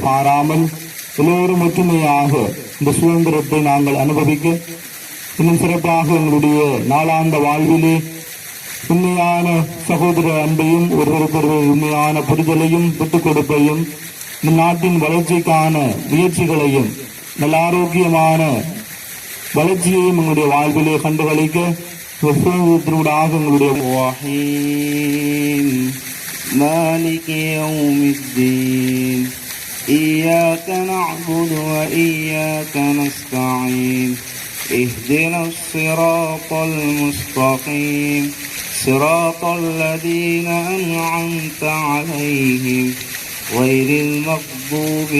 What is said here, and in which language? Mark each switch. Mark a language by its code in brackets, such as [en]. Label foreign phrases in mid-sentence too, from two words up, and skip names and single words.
[ta] பாராமல் எல்லோரும் ஒற்றுமையாக இந்த சுதந்திரத்தை நாங்கள் அனுபவிக்க இன்னும் சிறப்பாக எங்களுடைய நாளாந்த வாழ்விலே உண்மையான சகோதர அன்பையும் ஒருவருக்கொருவர் உண்மையான புரிதலையும் விட்டுக் கொடுப்பையும் இந்த நாட்டின் வளர்ச்சிக்கான முயற்சிகளையும் நல்ல ஆரோக்கியமான வளர்ச்சியையும் எங்களுடைய வாழ்விலே கண்டுகளிக்க சுதந்திரத்தினூடாக எங்களுடைய [ar] مالك يوم الدين إياك نعبد وإياك نستعين اهدنا الصراط المستقيم صراط الذين أنعمت عليهم غير المغضوب